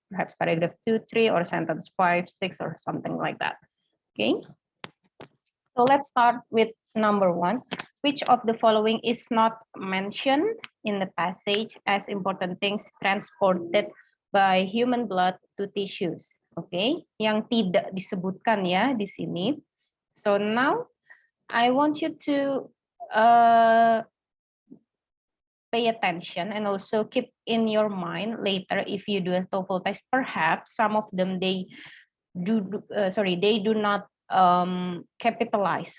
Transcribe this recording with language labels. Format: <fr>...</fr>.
<en>Perhaps paragraph 2, 3, or sentence 5, 6, or something like that, okay? So let's start with number 1. Which of the following is not mentioned in the passage as important things transported by human blood to tissues?</en> <id>Okay, yang tidak disebutkan ya di sini.</id> <en>So now I want you to pay attention and also keep in your mind later if you do a TOEFL test. Perhaps some of them they do not capitalize.</en>